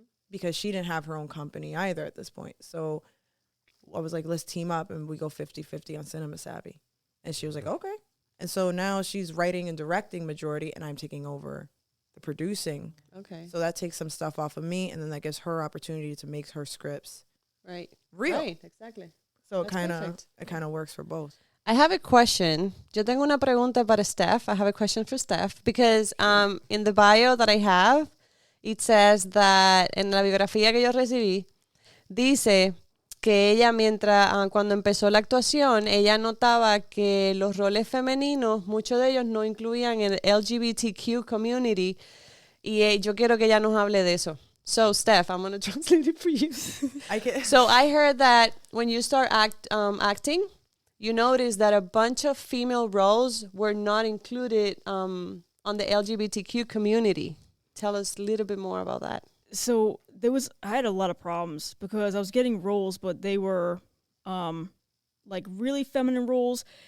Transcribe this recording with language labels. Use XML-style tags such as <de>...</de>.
<en>Because she didn't have her own company either at this point. So I was like, let's team up and we go 50-50 on Cinema Savvy. And she was like, okay. And so now she's writing and directing majority, and I'm taking over the producing. Okay. So that takes some stuff off of me, and then that gives her opportunity to make her scripts real. Right, exactly. So it kind of works for both. I have a question.</en> <es>Yo tengo una pregunta para Steph.</es> <en>I have a question for Steph because in the bio that I have, it says that</en> <es>en la biografía que yo recibí, dice que ella cuando empezó la actuación, ella notaba que los roles femeninos, muchos de ellos no incluían el LGBTQ community, y yo quiero que ella nos hable de eso.</es> <en>So, Steph, I'm going to translate it for you. So, I heard that when you start acting, you notice that a bunch of female roles were not included on the LGBTQ community. Tell us a little bit more about that. So I had a lot of problems because I was getting roles, but they were like really feminine roles.</en>